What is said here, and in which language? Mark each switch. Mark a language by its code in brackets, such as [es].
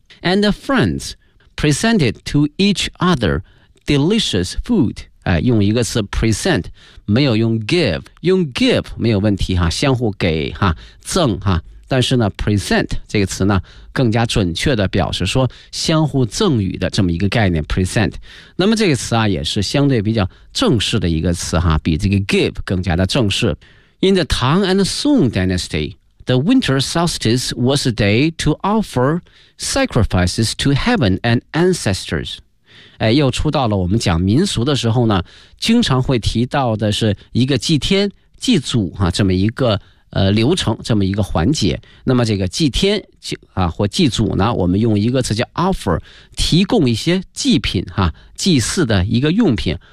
[en] and the friends presented to each other delicious food， [zh] 用一个词 present， 没有用 give， 用 give 没有问题哈，相互给哈，赠哈，但是呢 present 这个词呢更加准确的表示说相互赠予的这么一个概念 present。那么这个词啊也是相对比较正式的一个词哈，比这个 give 更加的正式。 [en] In the Tang and Song Dynasty， the winter solstice was a day to offer sacrifices to heaven and ancestors。 [zh] 又出到了我们讲民俗的时候呢，经常会提到的是一个祭天祭祖哈这么一个流程，这么一个环节。那么这个祭天或祭祖呢，我们用一个词叫 offer， 提供一些祭品哈，祭祀的一个用品。